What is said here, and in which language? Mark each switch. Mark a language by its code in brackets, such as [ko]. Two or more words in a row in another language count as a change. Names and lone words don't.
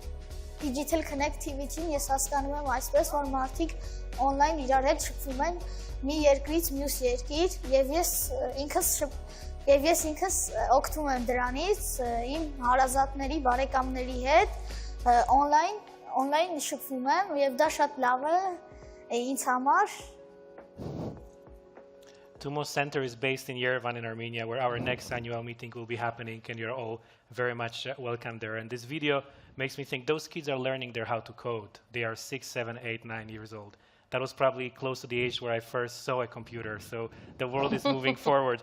[en] Digital connectivity- [hy] ն ես հասկանում եմ այսպես, որ մարդիկ on-line իրար հետ շփվում են մի երկրից մյուս երկիր եւ ես ինքս օգտվում եմ դրանից իմ հարազատների, բարեկամների հետ on-line շփվում եմ եւ դա շատ լավ է ինձ համար։ [en] TUMO Center is based in Yerevan in Armenia, where our next annual meeting will be happening, and you're all very much welcome there. And this video makes me think those kids are learning there how to code. They are 6, 7, 8, 9 years old. That was probably close to the age where I first saw a computer, so the world is moving forward.